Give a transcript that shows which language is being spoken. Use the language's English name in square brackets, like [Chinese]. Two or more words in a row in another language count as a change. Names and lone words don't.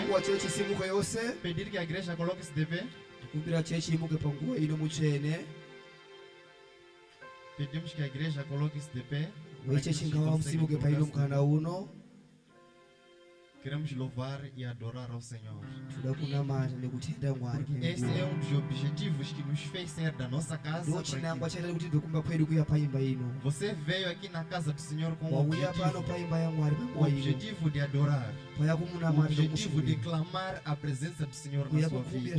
[Sena] chechi simuke yose. [Portuguese] Pedir que a igreja coloque-se de pé. [Sena] Kumbira chechi imuke panguwa ino muchene. [Portuguese] Pedimos que a igreja coloque-se de pé. [Sena] Chechi ngawa msimuke pa ino mkana uno. [Portuguese] Queremos louvar e adorar ao Senhor. Porque esse é dos objetivos que nos fez sair da nossa casa. Você veio aqui na casa do Senhor com o objetivo de adorar, o objetivo de clamar a presença do Senhor na sua vida.